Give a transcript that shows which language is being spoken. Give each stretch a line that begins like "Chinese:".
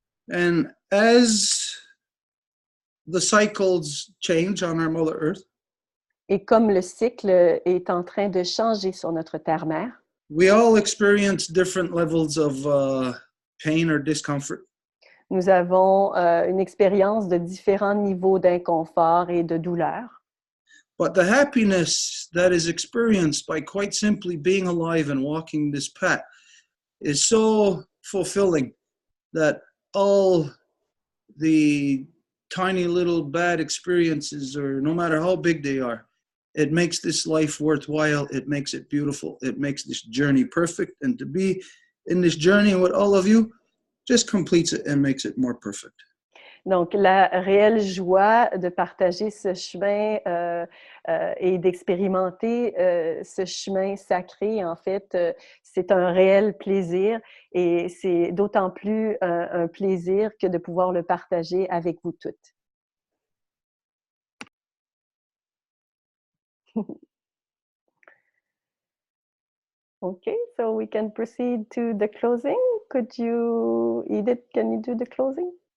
English: And as the cycles change on our Mother Earth,
French: Et comme le cycle est en train de changer sur notre terre-mère,
English: we all experience different levels of pain or discomfort.
French: nous avons une expérience de différents niveaux d'inconfort et de douleur.
English: But the happiness that is experienced by quite simply being alive and walking this path is so fulfilling that all the tiny little bad experiences, or no matter how big they are, it makes this life worthwhile. It makes it beautiful. It makes this journey perfect. And to be in this journey with all of you just completes it and makes it more perfect.
French: Donc, la réelle joie de partager ce chemin et d'expérimenter ce chemin sacré, en fait, c'est un réel plaisir et c'est d'autant plus un plaisir que de pouvoir le partager avec vous toutes.
English: Okay, so we can proceed to the closing. Could you, Edith, can you do the closing?